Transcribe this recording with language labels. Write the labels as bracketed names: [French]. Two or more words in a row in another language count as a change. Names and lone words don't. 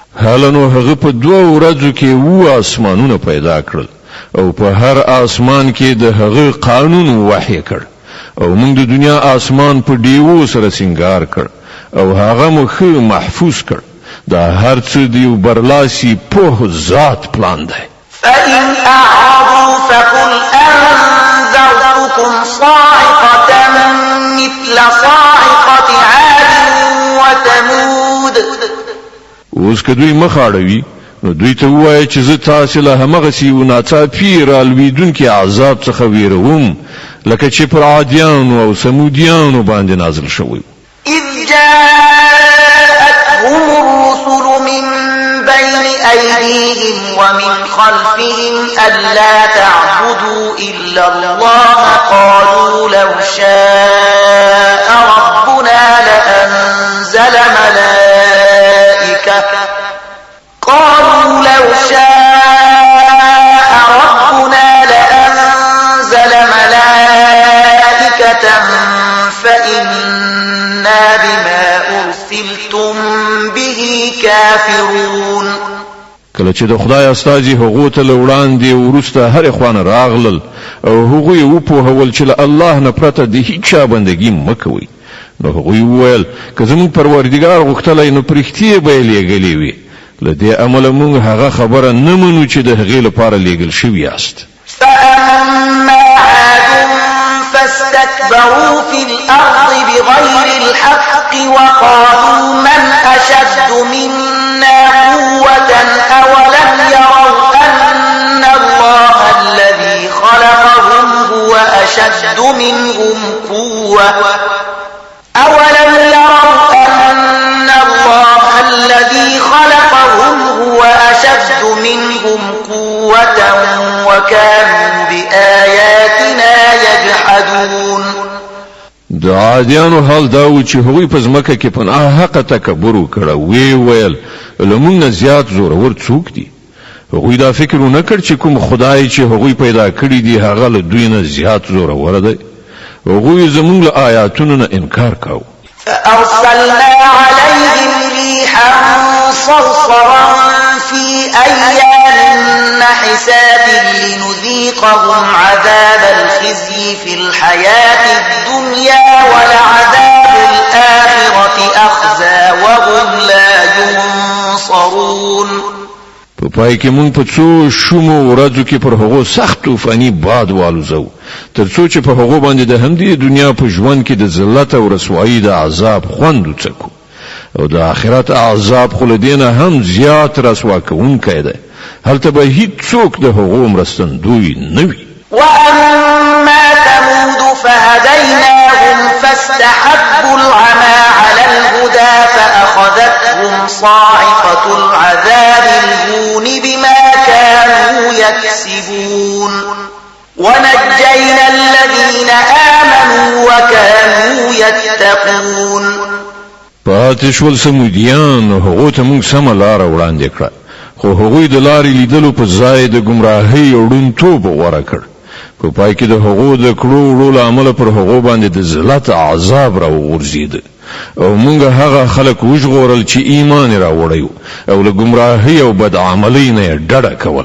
[Pashto] هله نو هغه په 2 ورځو کې 2 اسمانونه پیدا کړل او په هر اسمان کې د هغه قانون وحی کړ او موږ د دنیا اسمان په دیو سره سنگار کړ او هغه مخ محفوظ کړ دا هر څه دی برلاسي په ذات پلان دی. [Arabic] فإن أعرضوا فقل أنذرتكم صاعقة مثل صاعقة عاد وثمود. [Pashto] اوس که دوی مخ اړوي نو دوی ته وایي چې زه تاسو له همغه سیو ناڅاپي رالویدونکي عذاب څخه ویروم لکه چې پر عادیانو او سمودیانو باندې نازل شوی. [Arabic] إذ جاءتهم الرسل من بين أيديهم ومن خلفهم ألا تعبدوا إلا الله قالوا لو شاء ربنا لأنزل ملائكة فإنا بما أرسلتم به كافرون. [Pashto] کله چې د خدای استاجي هغه ته وړاندې ورسته هر خوانه راغلل او هغه یو په هول چې الله نه پرته د هیڅ بندګي مکوي نو هغه ویل که زمون پروردګار غوښتلای نو پرختي به لېګلې وي لدې عمل مونږ هغه خبره نه منو چې د هغې لپاره لېګل شوی است. [Arabic] فأما عاد فاستكبروا في الأرض بغير الحق وقالوا من أشد منا قوة أولم يروا أن الله الذي خلقهم هو أشد منهم قوة أولم يروا أن الله الذي خلقهم هو أشد منهم قوة وكانوا بآياتنا يجحدون. [Pashto] د عادیانو حال دا و چې هغوی په ځمکه کې په ناحقه تکبر وکړ وی ویل لمونږ زیات زورور څوک دي. هغوی دا فکر نه کړ چې کوم خدای چې هغوی پیدا کړی دی هغه له دوی نه زیات زورور دی. هغوی زمونږ له آیاتونو نه انکار کاوه. [Arabic] فأرسلنا عليهم ريحا صرصرا في أيام نحسات لنذيقهم عذاب الخزي في الحياة الدنيا ولعذاب الآخرة أخزى وهم لا ينصرون. [Pashto] په پای کې مونږ په څو شومو ورځو کې پر هغو سخت طوفاني باد والوزو ترڅو چې په هغو باندې د همدې دنیا په ژوند کې د ذلت او رسوایی د عذاب خوند وڅکو او د آخرت عذاب خو له دې نه هم زیات رسوا کوونکی دی. هلته به هیڅوک د هغو مرستندوی نه وي. [Arabic] وأما ثمود فهديناهم فاستحبوا العمى على الهدى فأخذتهم صاعقة العذاب الهون بما كانوا يكسبون ونجينا الذين آمنوا وكانوا يتقون. [Pashto] پاتې شول سمودیان هغو ته موږ سمه لاره وړاندې کړه خو هغوی د لارې لیدلو په ځای د ګمراهۍ او ړوندتوب غوره کړ. په پای کې د هغو د کړو وړو له امله پر هغو باندې د ذلت عذاب راوغورځېده او موږ هغه خلک وژغورل چې ایمان راوړی او له ګمراهۍ او بدعملۍ نه یې ډډه کوله.